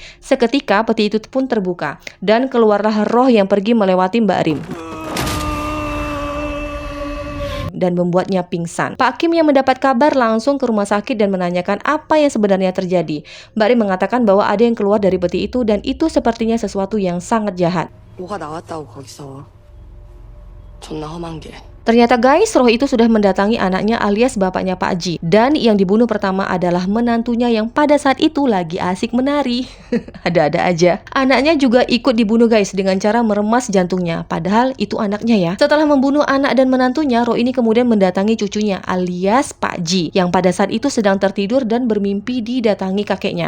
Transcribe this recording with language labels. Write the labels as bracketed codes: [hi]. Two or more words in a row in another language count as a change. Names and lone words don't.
[id] Seketika peti itu pun terbuka dan keluarlah roh yang pergi melewati Mbak Rim dan membuatnya pingsan. Pak Kim yang mendapat kabar langsung ke rumah sakit dan menanyakan apa yang sebenarnya terjadi. Mbak Rim mengatakan bahwa ada yang keluar dari peti itu dan itu sepertinya sesuatu yang sangat jahat. [ko] 뭐가 나왔다고 거기서. 존나 험한 게. [id] Ternyata guys, roh itu sudah mendatangi anaknya alias bapaknya Pak Haji. Dan yang dibunuh pertama adalah menantunya yang pada saat itu lagi asik menari. Ada-ada aja. Anaknya juga ikut dibunuh guys dengan cara meremas jantungnya. Padahal itu anaknya ya. Setelah membunuh anak dan menantunya, roh ini kemudian mendatangi cucunya alias Pak Ji, yang pada saat itu sedang tertidur dan bermimpi didatangi kakeknya.